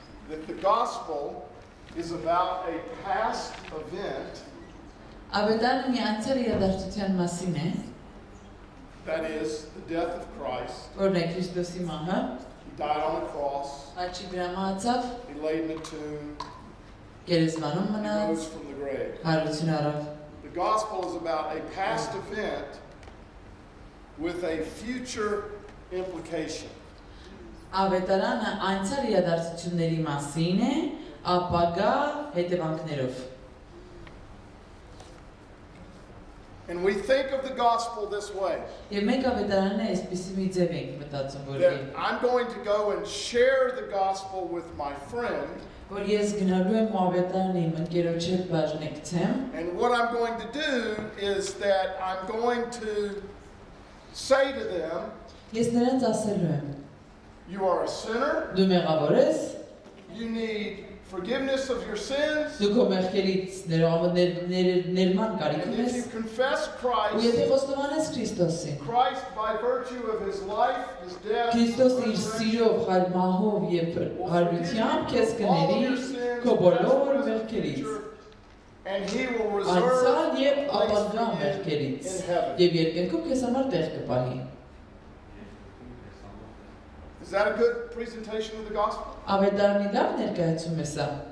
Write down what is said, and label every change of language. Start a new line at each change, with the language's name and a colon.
English: That the gospel is about a past event,
Armenian: Ավետարանը մի անցյալ իրադարձության մասին է,
English: that is the death of Christ.
Armenian: որն է Քրիստոսի մահը,
English: He died on the cross.
Armenian: աչի վրա մահացավ,
English: He laid in a tomb.
Armenian: գերեզմանում
English: He
Armenian: մնաց,
English: rose from the grave.
Armenian: հարություն առավ։
English: The gospel is about a past event with a future implication.
Armenian: Ավետարանը անցյալ իրադարձությունների մասին է, ապագա հետևանքներով։
English: And we think of the gospel this way.
Armenian: Եվ մենք ավետարանը այսպիսի մի ձև ենք մտածում,
English: That I'm going to go and share the gospel with my friend.
Armenian: որ ես գնալու եմ ու ավետարանը իմ ընկերոջ հետ բաժնեկցեմ,
English: And what I'm going to do is that I'm going to say to them,
Armenian: ես նրանց ասելու եմ,
English: you are a sinner.
Armenian: դու մեղավոր ես,
English: You need forgiveness of your sins.
Armenian: դու քո մեղքերից ներման կարիք
English: And if you
Armenian: ունես,
English: confess
Armenian: ու
English: Christ,
Armenian: եթե խոստովանես Քրիստոսին,
English: Christ by virtue of his life, his death,
Armenian: Քրիստոսը իր
English: resurrection,
Armenian: սիրով, մահով եւ հարությամբ քեզ կների քո բոլոր մեղքերից,
English: and he will reserve
Armenian: անցյալ եւ
English: a place
Armenian: ապագա
English: for you
Armenian: մեղքերից,
English: in heaven.
Armenian: եւ երկնքում քեզ համար տեղ կպահի։
English: Is that a good presentation of the gospel?
Armenian: Ավետարանի լավ ներկայացում է սա։